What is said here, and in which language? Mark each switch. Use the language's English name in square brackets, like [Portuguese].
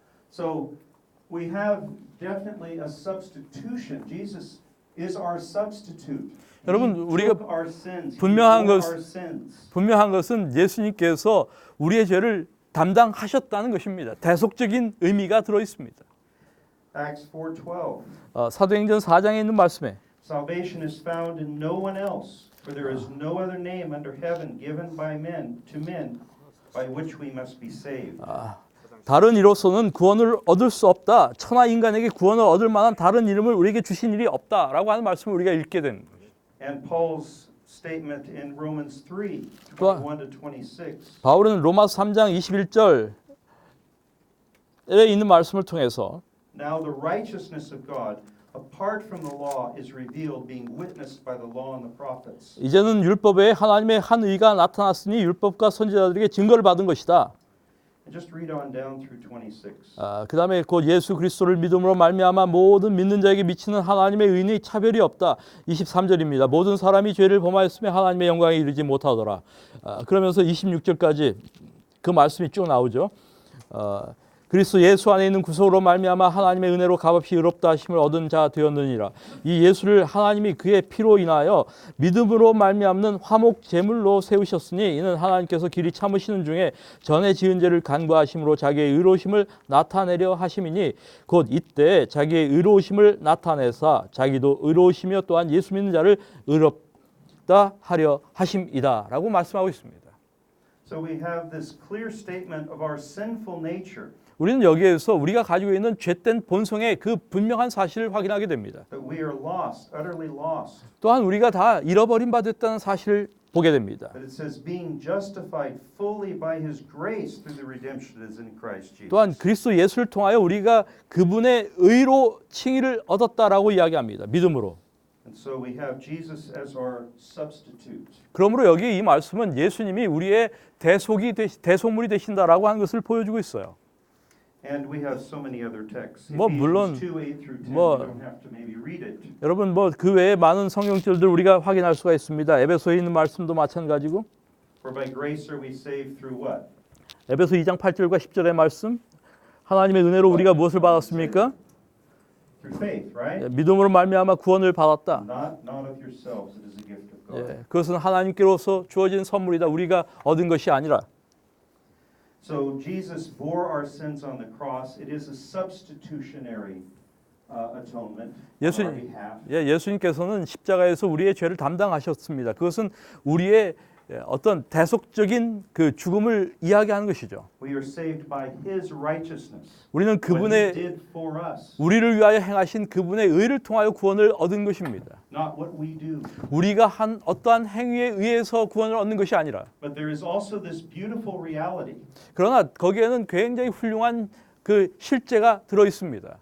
[English] So we have definitely a substitution. Jesus is our substitute. [Korean] 여러분, [English] He [Korean] 우리가 [English] took our sins. He [Korean] 분명한 [English] bore [Korean] 것- [English] our sins. [Korean] 분명한 것은 예수님께서 우리의 죄를 담당하셨다는 것입니다. 대속적인 의미가 들어 있습니다. [English] Acts 4:12. [Korean] 사도행전 4장에 있는 말씀에 [English] Salvation is found in no one else, for there is no other name under heaven given by men to men by which we must be saved. [Korean] 다른 이로서는 구원을 얻을 수 없다. 천하 인간에게 구원을 얻을 만한 다른 이름을 우리에게 주신 일이 없다라고 하는 말씀을 우리가 읽게 됩니다. [English] And Paul's statement in Romans 3, [Korean] 또한 [English] 21 to 26. [Korean] 바울은 로마서 3장 21절에 있는 말씀을 통해서 [English] Now the righteousness of God apart from the law is revealed, being witnessed by the law and the prophets. [Korean] 이제는 율법에 하나님의 한 의가 나타났으니 율법과 선지자들에게 증거를 받은 것이다. [English] And just read on down through 26. [Korean] 그 다음에 곧 예수 그리스도를 믿음으로 말미암아 모든 믿는 자에게 미치는 하나님의 의는 차별이 없다. 23절입니다. 모든 사람이 죄를 범하였으며 하나님의 영광에 이르지 못하더라. 그러면서 26절까지 그 말씀이 쭉 나오죠. 그리스도 예수 안에 있는 구속으로 말미암아 하나님의 은혜로 값없이 의롭다 하심을 얻은 자 되었느니라. 이 예수를 하나님이 그의 피로 인하여 믿음으로 말미암는 화목 제물로 세우셨으니 이는 하나님께서 길이 참으시는 중에 전에 지은 죄를 간구하심으로 자기의 의로우심을 나타내려 하심이니 곧 이때 자기의 의로우심을 나타내사 자기도 의로우시며 또한 예수 믿는 자를 의롭다 하려 하심이다라고 말씀하고 있습니다. [English] So we have this clear statement of our sinful nature. [Korean] 우리는 여기에서 우리가 가지고 있는 죄된 본성의 그 분명한 사실을 확인하게 됩니다. [English] That we are lost, utterly lost. [Korean] 또한 우리가 다 잃어버린 바 됐다는 사실을 보게 됩니다. [English] That it says being justified fully by his grace through the redemption that is in Christ Jesus. [Korean] 또한 그리스도 예수를 통하여 우리가 그분의 의로 칭의를 얻었다라고 이야기합니다. 믿음으로. [English] And so we have Jesus as our substitute. [Korean] 그러므로 여기 이 말씀은 예수님이 우리의 대속물이 되신다라고 하는 것을 보여주고 있어요. [English] And we have so many other texts. [Korean] 뭐 물론 [English] Ephesians 2, 8 through 10. 뭐 You don't have to maybe read it. [Korean] 여러분 그 외에 많은 성경절들 우리가 확인할 수가 있습니다. 에베소에 있는 말씀도 마찬가지고 [English] For by grace are we saved through what? [Korean] 에베소 2장 8절과 10절의 말씀. 하나님의 은혜로 우리가 무엇을 받았습니까? [English] Through faith, right? [Korean] 믿음으로 말미암아 구원을 받았다. [English] Not of yourselves, it is a gift of God. [Korean] 그것은 하나님께로서 주어진 선물이다. 우리가 얻은 것이 아니라. [English] So Jesus bore our sins on the cross. It is a substitutionary atonement on our behalf. [Korean] 예수님께서는 십자가에서 우리의 죄를 담당하셨습니다. 그것은 우리의 어떤 대속적인 그 죽음을 이야기하는 것이죠. [English] We are saved by His righteousness. [Korean] 우리는 [English] What He [Korean] 그분의 [English] did for us, [Korean] 우리를 위하여 행하신 그분의 의를 통하여 구원을 얻은 것입니다. [English] not what we do. [Korean] 우리가 한 어떠한 행위에 의해서 구원을 얻는 것이 아니라, [English] But there is also this beautiful reality [Korean] 그러나 거기에는 굉장히 훌륭한 그 실제가 들어 있습니다.